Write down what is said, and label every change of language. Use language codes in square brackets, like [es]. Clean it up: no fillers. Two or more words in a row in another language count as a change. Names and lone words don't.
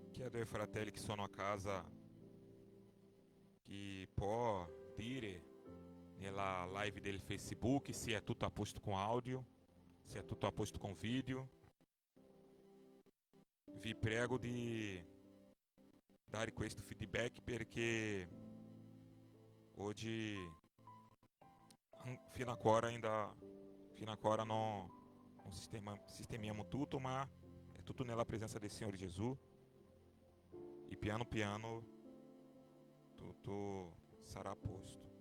[it] Chiedo ai fratelli che sono a casa che può dire nella live del Facebook se è tutto a posto [pt] com áudio, [it] se è tutto a posto [pt] com vídeo. [it] Vi prego di dare questo feedback perché oggi fino a agora non sistemiamo tutto, ma è tutto nella presenza del Signore Gesù e piano piano tutto sarà a posto.